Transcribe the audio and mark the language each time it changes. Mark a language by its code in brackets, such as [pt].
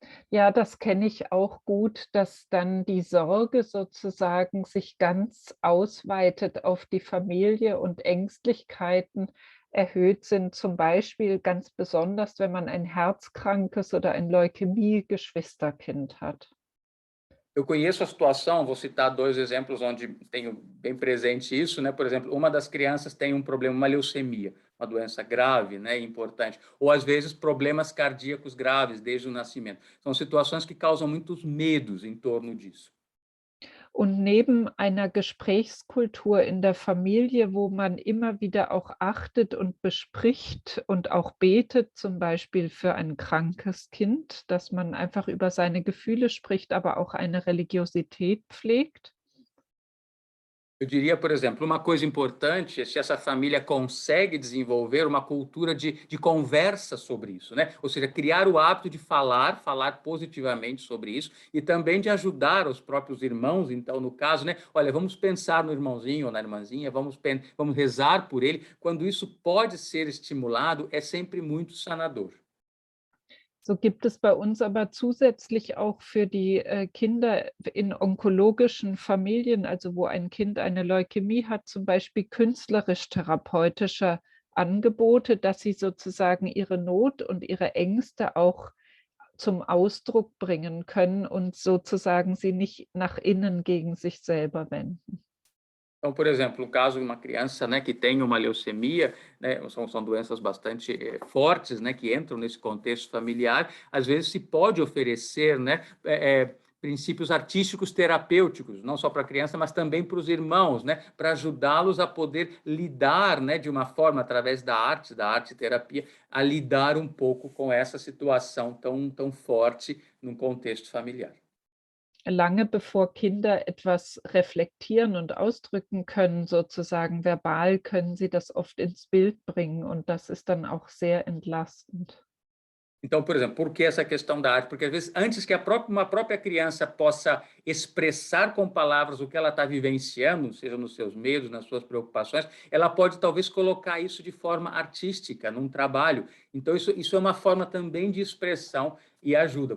[de] Ja, das kenne ich auch gut, dass dann die Sorge sozusagen sich ganz ausweitet auf die Familie und Ängstlichkeiten erhöht sind, zum Beispiel ganz besonders, wenn man ein herzkrankes oder ein Leukämie-Geschwisterkind hat. [pt] Eu conheço a situação, vou citar 2 exemplos onde tenho bem presente isso, né? Por exemplo, uma das crianças tem um problema, uma leucemia, uma doença grave, né, importante, ou às vezes problemas cardíacos graves desde o nascimento. São situações que causam muitos medos em torno disso. [de] Und neben einer Gesprächskultur in der Familie, wo man immer wieder auch achtet und bespricht und auch betet, zum Beispiel für ein krankes Kind, dass man einfach über seine Gefühle spricht, aber auch eine Religiosität pflegt? [pt] Eu diria, por exemplo, uma coisa importante é se essa família consegue desenvolver uma cultura de conversa sobre isso, né? Ou seja, criar o hábito de falar positivamente sobre isso e também de ajudar os próprios irmãos, então, no caso, né? Olha, vamos pensar no irmãozinho ou na irmãzinha, vamos rezar por ele. Quando isso pode ser estimulado, é sempre muito sanador. [de] So gibt es bei uns aber zusätzlich auch für die Kinder in onkologischen Familien, also wo ein Kind eine Leukämie hat, zum Beispiel künstlerisch-therapeutische Angebote, dass sie sozusagen ihre Not und ihre Ängste auch zum Ausdruck bringen können und sozusagen sie nicht nach innen gegen sich selber wenden. [pt] Então, por exemplo, o caso de uma criança, né, que tem uma leucemia, né, são doenças bastante fortes, né, que entram nesse contexto familiar, às vezes se pode oferecer, né, princípios artísticos terapêuticos, não só para a criança, mas também para os irmãos, né, para ajudá-los a poder lidar, né, de uma forma, através da arte terapia, a lidar um pouco com essa situação tão forte num contexto familiar. [de] Lange bevor Kinder etwas reflektieren und ausdrücken können, sozusagen verbal, können sie das oft ins Bild bringen und das ist dann auch sehr entlastend. [pt] Então, por exemplo, por que essa questão da arte? Porque, às vezes, antes que uma própria criança possa expressar com palavras o que ela está vivenciando, seja nos seus medos, nas suas preocupações, ela pode, talvez, colocar isso de forma artística, num trabalho. Então, isso é uma forma também de expressão e ajuda.